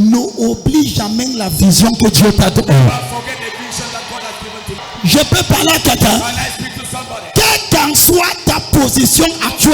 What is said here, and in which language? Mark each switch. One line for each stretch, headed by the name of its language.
French: n'oublie jamais la vision que Dieu t'a donnée.
English: don't forget the vision that God has given to you.
French: Je peux parler à quelqu'un.
English: Can I speak to somebody?
French: Quelle qu'en soit ta position actuelle,